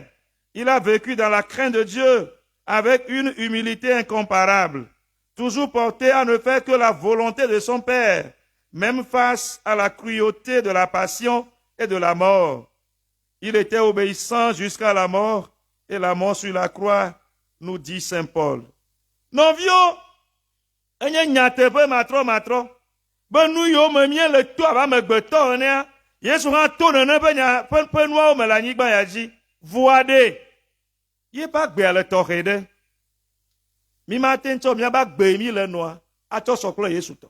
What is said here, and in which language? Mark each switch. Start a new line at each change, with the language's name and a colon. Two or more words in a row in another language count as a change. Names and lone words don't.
French: Il a vécu dans la crainte de Dieu avec une humilité incomparable, toujours porté à ne faire que la volonté de son Père, même face à la cruauté de la passion et de la mort. Il était obéissant jusqu'à la mort et la mort sur la croix, nous dit Saint Paul.
Ewe: Non, vieux, enye nyateƒe matrɔ. Be nu yiwo me mie le to abe amegbetɔ enea, Yesu hã to nene ƒe nuawo me le anyigba ya dzi. Voa ɖe, ye ƒe agbea le tɔxɛ ɖe. Mi mate ŋu tsɔ míaƒe agbe mi le nɔa atsɔ sɔ kple Yesu tɔ.